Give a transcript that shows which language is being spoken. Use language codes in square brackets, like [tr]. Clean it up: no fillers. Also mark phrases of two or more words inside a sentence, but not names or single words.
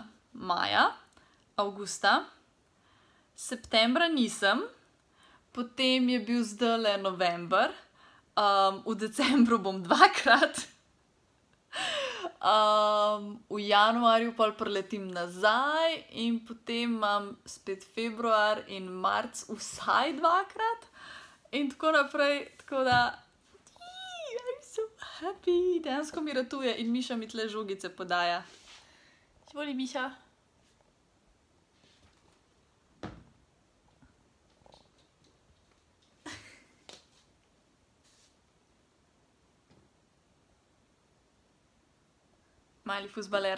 [sl] Maja, avgusta, septembra nisem, potem je bil zdajle november, v decembru bom 2-krat, v januarju pa preletim nazaj in potem imam spet februar in marc vsaj 2-krat in tako naprej, tako da [en] I'm so happy, [sl] dejansko mi ratuje in Miša mi tle žogice podaja. Izvoli, Miša. Mali fuzbaler.